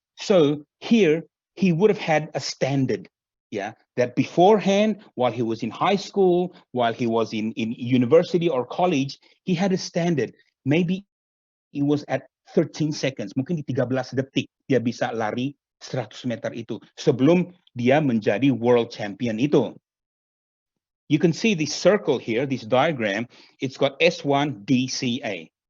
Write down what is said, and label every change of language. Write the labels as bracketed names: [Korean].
[English] So here, he would have had a standard, yeah, that beforehand, while he was in high school, while he was in university or college, he had a standard. Maybe it was at 13 seconds. [Indonesian] Mungkin di 13 detik dia bisa lari 100 meter itu sebelum dia menjadi [English] world champion [Indonesian] itu. [English] You can see this circle here, this diagram, it's got S1DCA.